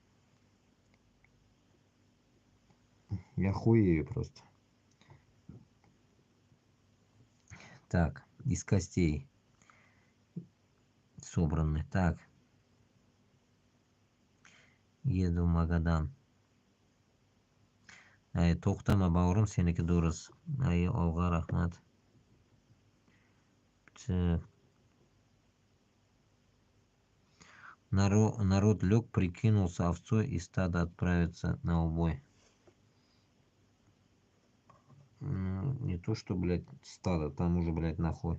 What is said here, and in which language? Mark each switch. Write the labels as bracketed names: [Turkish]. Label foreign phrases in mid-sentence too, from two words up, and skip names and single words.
[Russian] Я хуею просто. Так, из костей собраны. Так, еду в Магадан. [Uzbek] To'xtama bavrim, seniki durust. Olg'a rahmat. [Russian] Народ лег, прикинулся овцой и стадо отправится на убой. Не то, что, блядь, стадо, там уже, блядь, нахуй.